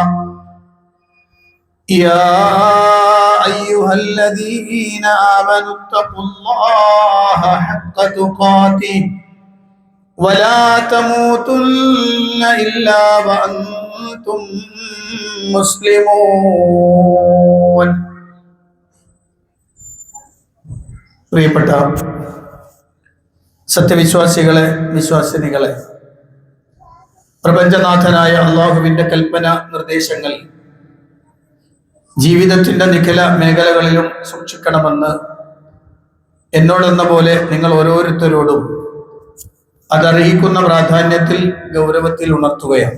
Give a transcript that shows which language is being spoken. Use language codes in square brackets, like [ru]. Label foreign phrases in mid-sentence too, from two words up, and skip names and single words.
[ar] يا أيها الذين آمنوا اتقوا الله حق تقاته ولا تموتن إلا وأنتم مسلمون. [ml] പ്രിയപ്പെട്ട സത്യവിശ്വാസികളെ, വിശ്വാസിനികളെ, പ്രപഞ്ചനാഥനായ അല്ലാഹുവിന്റെ കൽപ്പന നിർദ്ദേശങ്ങൾ ജീവിതത്തിന്റെ നിഖില മേഖലകളിലും സൂക്ഷിക്കണമെന്ന് എന്നോടെന്ന പോലെ നിങ്ങൾ ഓരോരുത്തരോടും അതർഹിക്കുന്ന പ്രാധാന്യത്തിൽ, ഗൗരവത്തിൽ ഉണർത്തുകയാണ്.